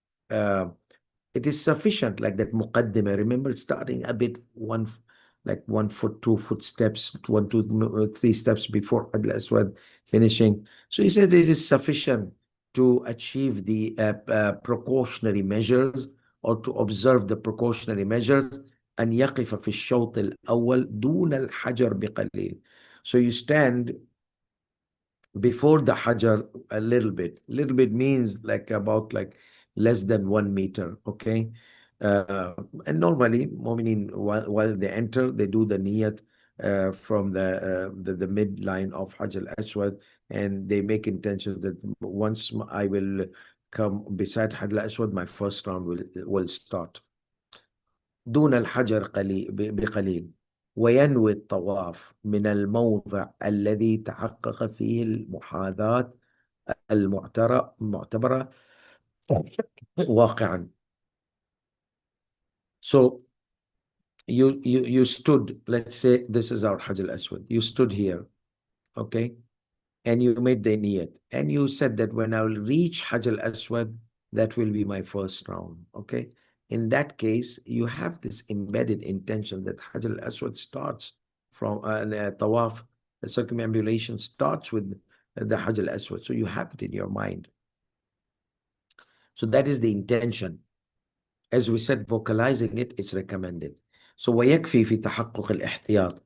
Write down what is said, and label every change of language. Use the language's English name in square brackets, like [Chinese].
[English] It is sufficient, like that muqaddimah. Remember, starting a bit like 1 foot, 2 foot steps, 1, 2, 3 steps before Hajj al-Aswad finishing. So he said it is sufficient to achieve the precautionary measures or to observe the precautionary measures. [Arabic] أن يقف في الشوط الأول دون الحجر بقليل. [English] So you stand before the Hajar a little bit. Little bit means like about like less than 1 meter, okay? And normally, Mu'mineen, while they enter, they do the niyat from the midline of Hajj al-Aswad, and they make intention that once I will come beside Hajj al-Aswad, my first round will start. [Arabic] دون الحجر بقليل وينوي الطواف من الموضع الذي تحقق فيه المحاذاة المعتبرة واقعا. [English] So you stood, let's say this is our Hajj al-Aswad. You stood here, okay? And you made the niyat. And you said that when I will reach Hajj al-Aswad, that will be my first round. Okay. In that case, you have this embedded intention that Hajj al-Aswad starts from Tawaf, the circumambulation starts with the Hajj al-Aswad. So you have it in your mind. So that is the intention. As we said, vocalizing it is recommended. [Arabic] So ويكفي في تحقق الاحتياط.